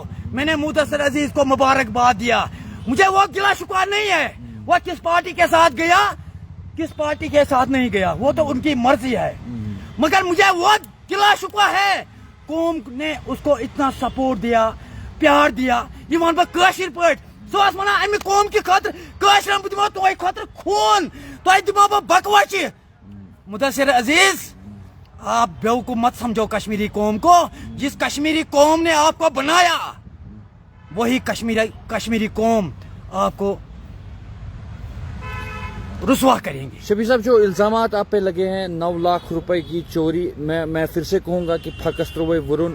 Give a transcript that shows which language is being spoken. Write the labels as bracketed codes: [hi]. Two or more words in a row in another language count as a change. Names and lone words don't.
[ur] میں نے مدثر عزیز کو مبارکباد دیا. مجھے وہ گلا شکوا نہیں ہے, وہ کس پارٹی کے ساتھ گیا کس پارٹی کے ساتھ نہیں گیا وہ تو ان کی مرضی ہے, مگر مجھے وہ گلا شکوا ہے قوم نے اس کو اتنا سپورٹ دیا, پیار دیا. [ks] یہ ون بہٕ کٲشِر پٲٹھۍ, سُہ اوس وَنان اَمہِ قوم کہِ خٲطرٕ کٲشرٮ۪ن بہٕ دِمو تۄہہِ خٲطرٕ خوٗن, تۄہہِ دِمو بہٕ بکوچہِ. [ur] مدثر عزیز آپ بیوقوف مت سمجھو کشمیری قوم کو. جس کشمیری قوم نے آپ کو بنایا وہی کشمیری قوم آپ کو رسوا کریں گے. شفیع صاحب جو الزامات آپ پہ لگے ہیں 9 لاکھ روپے کی چوری, میں پھر سے کہوں گا کہ [ks] پھکس ترووے ورن,